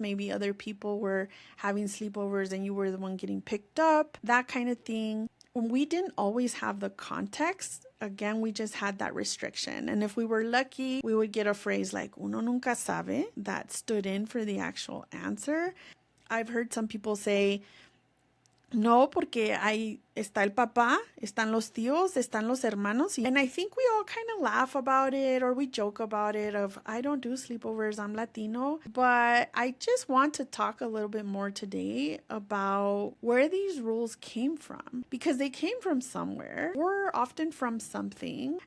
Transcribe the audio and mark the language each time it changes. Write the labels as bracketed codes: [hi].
[en] Maybe other people were having sleepovers and you were the one getting picked up, that kind of thing. When we didn't always have the context, again, we just had that restriction. And if we were lucky, we would get a phrase like [es] uno nunca sabe [en] that stood in for the actual answer. I've heard some people say, [es] no, porque ahí está el papá, están los tíos, están los hermanos. [en] And I think we all kind of laugh about it, or we joke about it of, I don't do sleepovers, I'm Latino. But I just want to talk a little bit more today about where these rules came from, because they came from somewhere, or often from something.